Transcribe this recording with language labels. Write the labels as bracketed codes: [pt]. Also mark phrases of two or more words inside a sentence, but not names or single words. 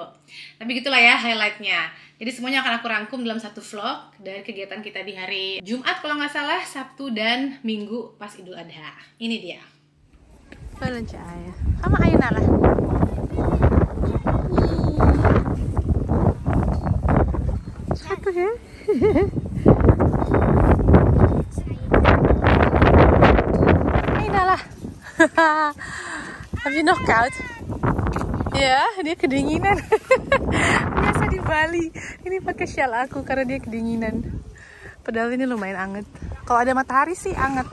[id] Tapi gitulah ya highlightnya. Jadi semuanya akan aku rangkum dalam satu vlog dari kegiatan kita di hari Jumat kalau nggak salah, Sabtu dan Minggu pas Idul Adha. Ini dia. Walang cahaya. Kama kayo nala. Satu ya. Hey nala. [nl] Heb je nog koud? [id] Ya, dia kedinginan. Biasa di Bali, ini pakai shawl aku karena dia kedinginan. Padahal ini lumayan anget. Kalau ada matahari sih anget.